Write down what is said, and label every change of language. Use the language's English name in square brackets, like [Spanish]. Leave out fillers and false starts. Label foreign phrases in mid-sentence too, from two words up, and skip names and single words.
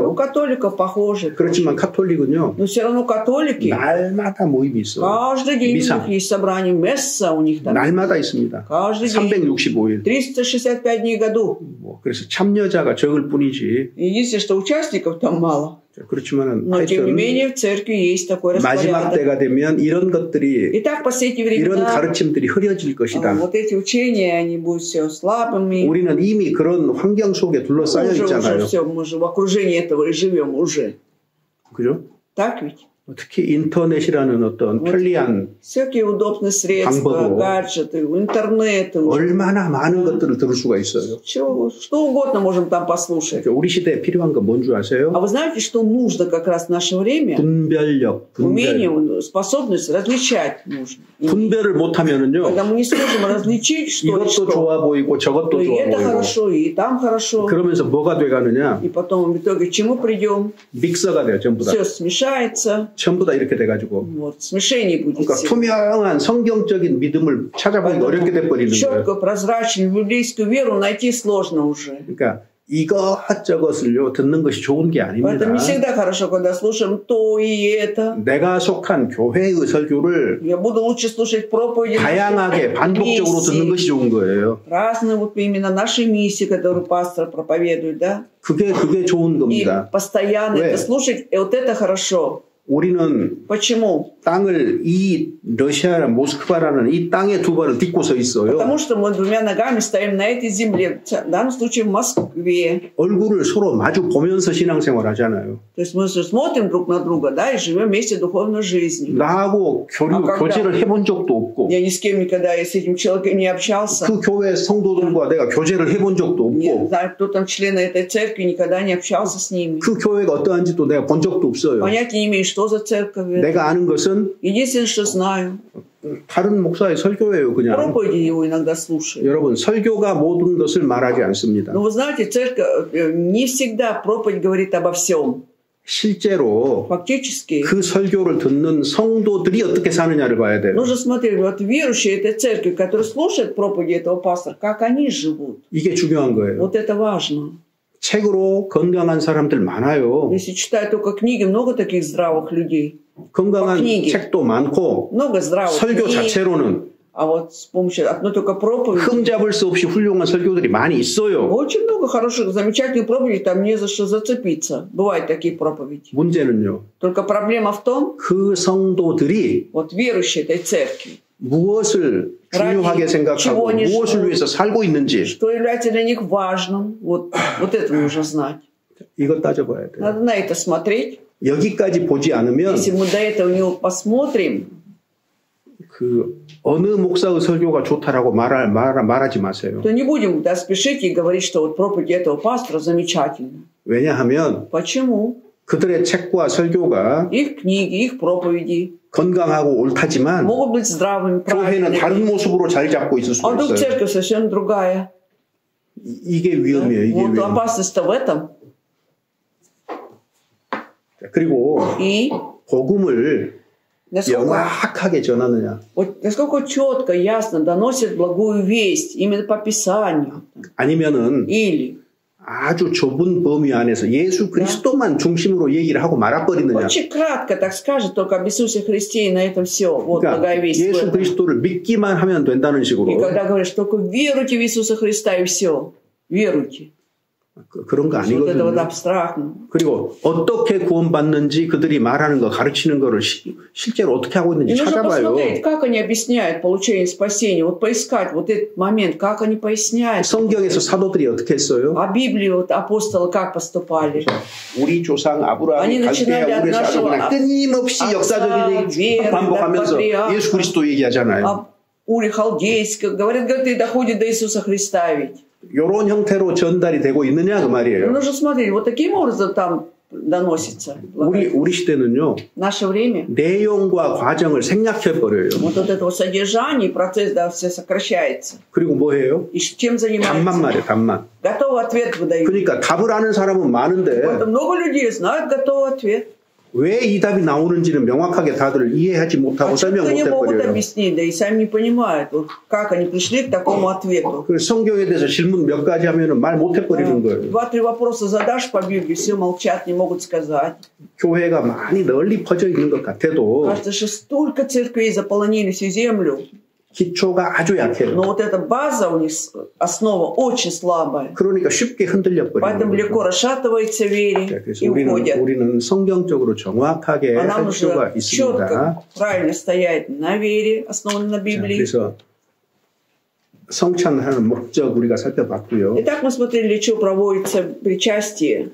[Russian] У католиков похоже. [Korean] 그렇지만 카톨릭은요. [Russian] Но все равно католики. [Korean] 날마다 모임이 있어. [Russian] Каждый день у них есть собрание, месса у них там. [Korean] 날마다 있습니다. [Russian] каждый день. [Korean] 365일. [Russian] 365 дней в году. [Korean] 그래서 참여자가 적을 뿐이지. [Russian] Единственное, что участников там мало. [Korean] 그렇지만은 [Russian] Но тем не менее в церкви есть такой [Korean] 마지막 때가 되면 이런 것들이 [Russian] Итак, последние времена, [Korean] 이런 가르침들이 흐려질 것이다. [Russian] Вот эти учения, они будут все слабыми. [Korean] 우리는 이미 그런 환경 속에 둘러싸여 있잖아요. [Russian] Мы же в окружении этого и живем уже. [Korean] 그죠? [Russian] Так ведь? [Korean] 특히 인터넷이라는 어떤 편리한 [Russian] всякие удобные средства, гаджеты, интернет. [Korean] 얼마나 많은 것들을 들을 수가 있어요. [Russian] Что угодно можем там послушать. [Korean] 우리 시대에 필요한 건 뭔 줄 아세요? [Russian] А вы знаете, что нужно как раз в наше время? [Korean] 분별력, [Russian] умение, способность различать нужно. [Korean] 분별을 못하면은요. [Russian] Когда мы не сможем различить, что [Korean] 이것도 좋아 보이고 저것도 좋아 [Russian] это [Korean] 보이고. [Russian] хорошо, и там хорошо. [Korean] 그러면서 뭐가 돼가느냐? [Russian] И потом в итоге к чему придем? [Korean] 믹서가 돼요, 전부 다. [Russian] все смешается. [Korean] 전부 다 이렇게 돼가지고. [Russian] Вот, смешение будет. [Korean] 그러니까 투명한 성경적인 믿음을 찾아보기 어렵게 돼버리는 거예요. [Russian] четко, прозрачную библейскую веру найти сложно уже. [Korean] 그러니까 이것저것을요 듣는 것이 좋은 게 아닙니다. [Russian] Поэтому не всегда хорошо, когда слушаем то и это. [Korean] 내가 속한 교회의 설교를 [Russian] Я буду лучше слушать проповеди. [Korean] 다양하게 반복적으로 듣는 것이 좋은 거예요. [Russian] Разные вот именно наши миссии, которые пастор проповедует, да? [Korean] 그게 좋은 겁니다. [Russian] И постоянно это слушать, и вот это хорошо. [Korean] 우리는 [Russian] Почему? [Korean] 땅을 이 러시아 모스크바라는 이 땅에 두 발을 딛고 서 있어요. [Russian] Потому что мы двумя ногами стоим на этой земле, в данном случае в Москве. [Korean] 얼굴을 서로 마주 보면서 신앙생활 하잖아요. [Russian] То есть мы смотрим друг на друга, да, и живем вместе духовной жизнью. [Korean] 나하고 교제를 해본 적도 없고. [Russian] Я ни с кем никогда с этим человеком не общался. [Korean] 그 교회 성도들과 내가 교제를 해본 적도 없고. [Russian] Не знаю, кто там члены этой церкви, никогда не общался с ними. [Korean] 그 교회가 어떠한지도 내가 본 적도 없어요. [Russian] Понятия не имею, что за церковь. [Korean] 내가 아는 것은 [Russian] единственное, что знаю. [Korean] 다른 목사의 설교예요, 그냥. [Russian] Проповеди его иногда слушаю. [Korean] 여러분, 설교가 모든 것을 말하지 않습니다. [Russian] Но вы знаете, церковь не всегда проповедь говорит обо всем. [Korean] 실제로 [Russian] фактически [Korean] 그 설교를 듣는 성도들이 어떻게 사느냐를 봐야 돼요. [Russian] нужно смотреть, вот верующие этой церкви, которые слушают проповеди этого пастора, как они живут. [Korean] 이게 중요한 거예요. [Russian] Вот это важно. [Korean] 책으로 건강한 사람들 많아요. [Russian] Если читать только книги, много таких здравых людей. [Korean] 건강한 책도 많고 [Russian] много здравых [Korean] 설교 [Russian] книг. [Korean] 자체로는 [Russian] А вот с помощью одной только проповеди [Korean] 흠잡을 수 없이 훌륭한 설교들이 많이 있어요. [Russian] очень много хороших, замечательных проповедей, там не за что зацепиться. Бывают такие проповеди. [Korean] 문제는요. [Russian] Только проблема в том, [Korean] 그 성도들이 [Russian] вот верующие этой церкви, [Korean] 무엇을 중요하게 생각하고 무엇을 위해서 살고 있는지 [Russian] что является для них важным. Вот это нужно знать. [Korean] 이것 따져봐야 돼요. [Russian] Надо на это смотреть. [Korean] 여기까지 보지 않으면 [Russian] если мы до этого не посмотрим, [Korean] 그 어느 목사의 설교가 좋다라고 말하지 마세요. [Russian] то не будем спешить и говорить, что вот проповедь этого пастора замечательна. [Korean] 왜냐하면 [Russian] почему? [Korean] 그들의 책과 설교가 [Russian] их книги, их проповеди [Korean] 건강하고 옳다지만 [Russian] могут быть здравыми, [Korean] 교회는 다른 모습으로 자리 잡고 있을 수가 있어요. [Russian] А вдруг церковь совершенно другая. [Korean] 이게 위험이에요. 이게 [Russian] вот [Korean] 위험. [Russian] опасность-то в этом. [Korean] 그리고 복음을 명확하게 전하느냐. [Russian] Вот насколько четко, ясно доносит благую весть именно по Писанию. [Korean] 아니면은 [Russian] или [Korean] 아주 좁은 범위 안에서 예수 그리스도만 중심으로 얘기를 하고 말아버리느냐. [Russian] Очень кратко так скажет только об Иисусе Христе и на этом все. Вот благая весть. [Korean] 예수 그리스도를 믿기만 하면 된다는 식으로. [Russian] И когда говоришь, только веруйте в Иисуса Христа и все. веруйте. [Korean] 그런 거 아니거든요. 그리고 어떻게 구원받는지 그들이 말하는 거 가르치는 거를 실제로 어떻게 하고 있는지 찾아봐요. [Russian] как они объясняют получение спасения. Вот поискать вот этот момент, как они поясняют. [Korean] 성경에서 사도들이 어떻게 했어요? [Russian] А Библии вот апостолы как поступали? [Korean] 우리 조상 아브라함, 갈대아, 우리 사도가 끊임없이 역사적인 얘기 반복하면서 예수 그리스도 얘기하잖아요. [Russian] 우리 халдейских говорят, и доходит до Иисуса Христа ведь. [Korean] 이런 형태로 전달이 되고 있느냐 그 말이에요. [Russian] нужно смотреть, вот таким образом там доносится. [Korean] 우리 시대는요. [Russian] Наше время. [Korean] 내용과 과정을 생략해 버려요. [Russian] Вот это вот содержание, процесс да все сокращается. [Korean] 그리고 뭐 해요? [Russian] И чем занимается? [Korean] 답만 말해, 답만. [Russian] готовый ответ выдают. [Korean] 그러니까 답을 아는 사람은 많은데. [Russian] много людей знают готовый ответ. [Korean] 왜 이 답이 나오는지는 명확하게 다들 이해하지 못하고 설명 못 해버려요. [Russian] могут объяснить, да и сами не понимают, как они пришли к такому ответу. [Korean] 성경에 대해서 질문 몇 가지 하면은 말 못 해버리는 거예요. [Russian] 2-3 вопроса задашь по Библии, все молчат, не могут сказать. [Korean] 교회가 많이 널리 퍼져 있는 것 같아도. [Russian] Кажется, что столько церквей заполонили всю землю. [Korean] 기초가 아주 약해요. [Russian] Но вот эта база у них основа очень слабая. [Korean] 그러니까 쉽게 흔들려 버려요. [Russian] Поэтому легко расшатывается вере и уходят. [Korean] 우리는 성경적으로 정확하게 할 필요가 있습니다. [Russian] четко, правильно стоять на вере, основанной на Библии. [Korean] 그래서 성찬하는 목적 우리가 살펴봤고요. [Russian] Итак, мы смотрели, для чего проводится причастие.